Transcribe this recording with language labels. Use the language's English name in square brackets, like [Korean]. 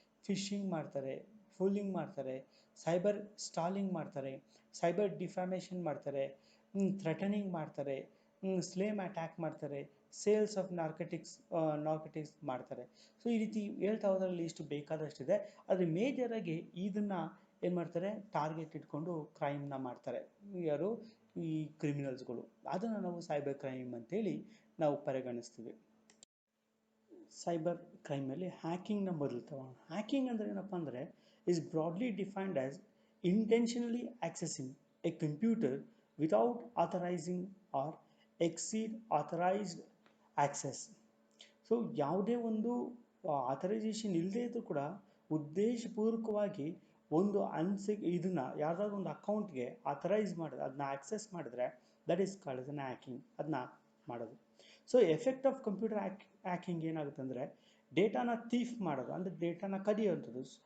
[Kannada] Fishing ಮಾಡ್ತಾರೆ, fooling ಮಾಡ್ತಾರೆ, cyber stalling ಮಾಡ್ತಾರೆ, ಸೈಬರ್ ಡಿಫಾಮೇಷನ್ ಮಾಡ್ತಾರೆ, ಥ್ರೆಟನಿಂಗ್ ಮಾಡ್ತಾರೆ, ಸ್ಲೇಮ್ ಅಟ್ಯಾಕ್ ಮಾಡ್ತಾರೆ, ಸೇಲ್ಸ್ ಆಫ್ ನಾರ್ಕೋಟಿಕ್ಸ್ ಮಾಡ್ತಾರೆ. ಸೊ ಈ ರೀತಿ ಹೇಳ್ತಾ ಹೋದ್ರಲ್ಲಿ ಇಷ್ಟು ಬೇಕಾದಷ್ಟಿದೆ. ಆದರೆ ಮೇಜರಾಗಿ ಇದನ್ನು ಏನು ಮಾಡ್ತಾರೆ, ಟಾರ್ಗೆಟ್ ಇಟ್ಕೊಂಡು ಕ್ರೈಮ್ನ ಮಾಡ್ತಾರೆ ಯಾರು, ಈ ಕ್ರಿಮಿನಲ್ಸ್ಗಳು. ಅದನ್ನು ನಾವು ಸೈಬರ್ ಕ್ರೈಮ್ ಅಂತೇಳಿ ನಾವು ಪರಿಗಣಿಸ್ತೀವಿ. ಸೈಬರ್ ಕ್ರೈಮಲ್ಲಿ ಹ್ಯಾಕಿಂಗ್ನ ಮೊದಲು ತಗೋಣ. ಹ್ಯಾಕಿಂಗ್ ಅಂದರೆ ಏನಪ್ಪ ಅಂದರೆ [English] is broadly defined as intentionally accessing a computer without authorizing or exceed authorized access. [Kannada] So ಯಾವುದೇ ಒಂದು ಆಥರೈಸೇಷನ್ ಇಲ್ಲದೆ ಇದ್ರೂ ಕೂಡ ಉದ್ದೇಶಪೂರ್ವಕವಾಗಿ ಒಂದು ಇದನ್ನು ಯಾವುದಾದ್ರು ಒಂದು ಅಕೌಂಟ್ಗೆ ಆಥರೈಸ್ ಮಾಡಿದ್ರೆ, ಅದನ್ನ ಆಕ್ಸೆಸ್ ಮಾಡಿದ್ರೆ, [English] That is called as an hacking. [Kannada] ಅದನ್ನ ಮಾಡೋದು. So effect of computer hacking ಏನಾಗುತ್ತೆ ಅಂದರೆ ಡೇಟಾನ ಥೀಫ್ ಮಾಡೋದು, ಅಂದರೆ ಡೇಟಾನ ಕದಿಯುವಂಥದ್ದು.